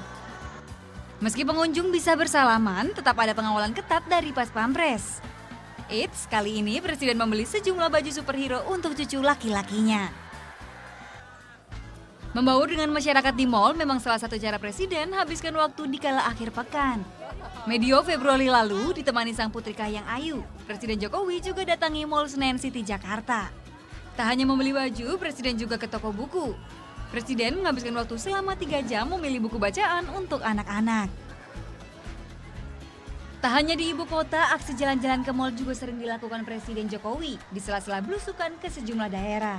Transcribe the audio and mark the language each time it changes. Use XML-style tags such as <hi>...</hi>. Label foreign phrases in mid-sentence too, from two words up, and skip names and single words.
<id>Meski pengunjung bisa bersalaman, tetap ada pengawalan ketat dari Pas Pampres. Eits, kali ini Presiden membeli sejumlah baju superhero untuk cucu laki-lakinya. Membaur dengan masyarakat di mal memang salah satu cara Presiden habiskan waktu di kala akhir pekan. Medio Februari lalu ditemani sang putri kahiyang Ayu, Presiden Jokowi juga datangi Mall Senen City Jakarta. Tak hanya membeli baju, Presiden juga ke toko buku. Presiden menghabiskan waktu selama 3 jam memilih buku bacaan untuk anak-anak. Tak hanya di ibu kota, aksi jalan-jalan ke mal juga sering dilakukan Presiden Jokowi di sela-sela belusukan ke sejumlah daerah.</id>